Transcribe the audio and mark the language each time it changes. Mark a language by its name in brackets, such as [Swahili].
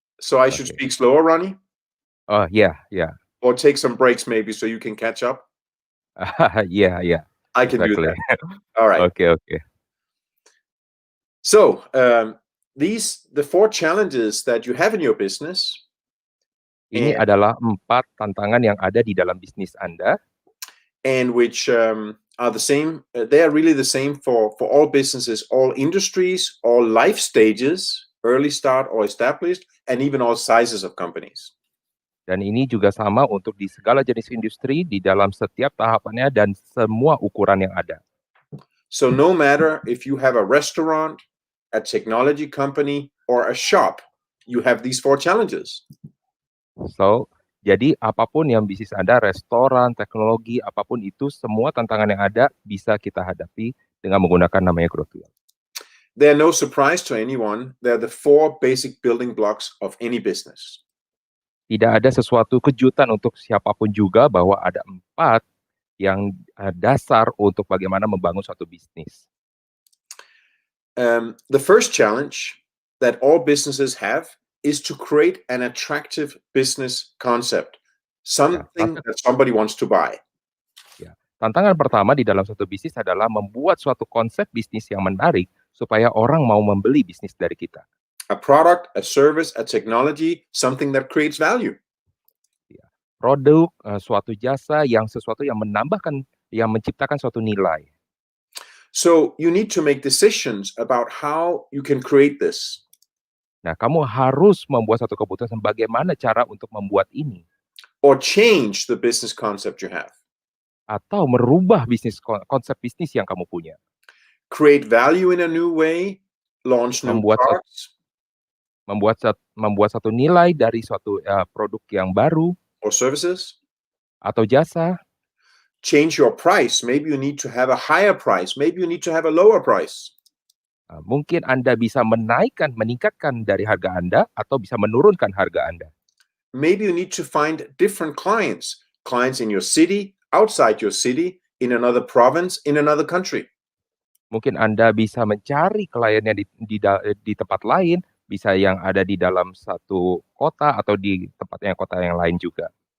[English] So I should speak slower, Ronnie? Yeah. Or take some breaks maybe so you can catch up? Yeah. I can do that. All right. Okay. So the 4 challenges that you have in your business. [Indonesian] Ini adalah 4 tantangan yang ada di dalam bisnis Anda. [English] And which are the same. They are really the same for all businesses, all industries, all life stages, early start or established, and even all sizes of companies. [Indonesian] Dan ini juga sama untuk di segala jenis industri, di dalam setiap tahapannya dan semua ukuran yang ada. [English] So no matter if you have a restaurant, a technology company, or a shop, you have these 4 challenges. [Indonesian] So, jadi apapun yang bisnis Anda, restoran, teknologi, apapun itu, semua tantangan yang ada bisa kita hadapi dengan menggunakan namanya GrowthWheel. [English] They're no surprise to anyone. They're the 4 basic building blocks of any business. [Indonesian] Tidak ada sesuatu kejutan untuk siapapun juga bahwa ada 4 yang dasar untuk bagaimana membangun suatu bisnis. [English] The first challenge that all businesses have is to create an attractive business concept, something that somebody wants to buy. [Indonesian] Ya, tantangan pertama di dalam suatu bisnis adalah membuat suatu konsep bisnis yang menarik supaya orang mau membeli bisnis dari kita. [English] A product, a service, a technology, something that creates value. [Indonesian] Ya, produk, suatu jasa, sesuatu yang menambahkan, yang menciptakan suatu nilai. [English] So you need to make decisions about how you can create this. [Indonesian] Nah, kamu harus membuat satu keputusan bagaimana cara untuk membuat ini. [English] Or change the business concept you have. [Indonesian] Atau merubah konsep bisnis yang kamu punya. [English] Create value in a new way, launch new products. [Indonesian] Membuat satu nilai dari suatu produk yang baru. [English] Or services. [Indonesian] Atau jasa. [English] Change your price. Maybe you need to have a higher price. Maybe you need to have a lower price. [Indonesian] Mungkin Anda bisa meningkatkan dari harga Anda atau bisa menurunkan harga Anda. [English] Maybe you need to find different clients in your city, outside your city, in another province, in another country. [Indonesian] Mungkin Anda bisa mencari kliennya di tempat lain, bisa yang ada di dalam satu kota atau di kota yang lain juga.